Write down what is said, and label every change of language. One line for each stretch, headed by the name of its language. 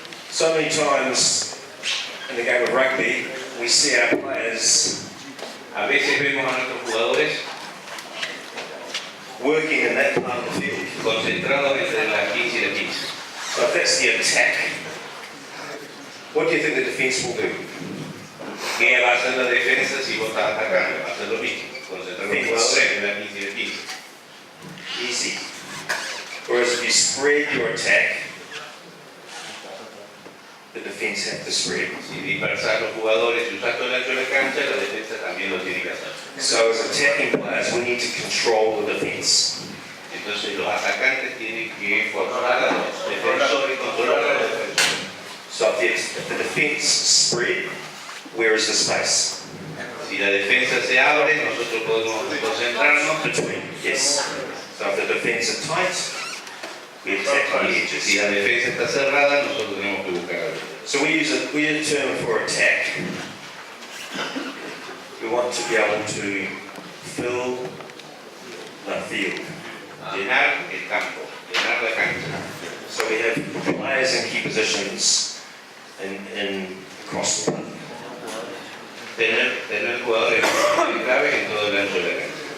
English: So many times in the game of rugby, we see our players
Spanish: A veces vemos a nuestros jugadores
English: working in that part of the field.
Spanish: concentrados entre las 15 y las 15.
English: So if that's the attack, what do you think the defence will do?
Spanish: ¿Qué va a hacer la defensa si vos estás atacando? Va a hacer lo mismo. Concentrar los jugadores entre las 15 y las 15.
English: Easy. Whereas if you spread your attack, the defence have to spread.
Spanish: Si dispersar los jugadores y usar todo el ancho de la cancha, la defensa también lo tiene que hacer.
English: So as attacking players, we need to control the defence.
Spanish: Entonces los atacantes tienen que forzar a los defensores, controlar a los defensores.
English: So if the defence spread, where is the space?
Spanish: Si la defensa se abre, nosotros podemos concentrarnos.
English: Between. Yes. So if the defence are tight, we attack on the edges.
Spanish: Si la defensa está cerrada, nosotros tenemos que buscar algo.
English: So we use a term for attack. We want to be able to fill the field.
Spanish: Llenar el campo, llenar la cancha.
English: So we have players in key positions in across the park.
Spanish: Tener jugadores claves en todo el ancho de la cancha.